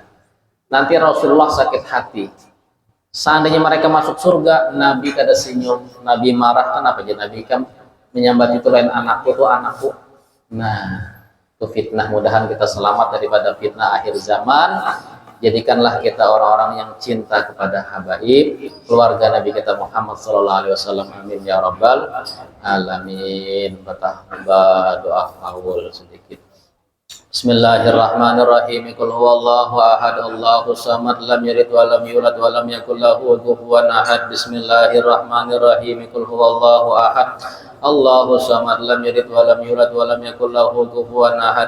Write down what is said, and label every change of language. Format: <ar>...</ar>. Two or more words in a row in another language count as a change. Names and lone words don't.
<id>Nanti Rasulullah sakit hati. Seandainya mereka masuk surga, Nabi kada senyum, Nabi marah, kenapa jadi Nabi Ikam menyambat itu lain anakku, itu anakku. Nah, itu fitnah. Mudahan kita selamat daripada fitnah akhir zaman. Jadikanlah kita orang-orang yang cinta kepada habaib, keluarga Nabi kita Muhammad</id> <ar>صلى الله عليه وسلم. آمين يا رب العالمين.</ar> <id>Bertahbah doa awal sedikit.</id> <ar>بسم الله الرحمن الرحيم قل هو الله أحد الله الصمد لم يلد ولم يولد ولم يكن له كفوا أحد. بسم الله الرحمن الرحيم قل هو الله أحد الله الصمد لم يلد ولم يولد ولم يكن له كفوا أحد.</ar>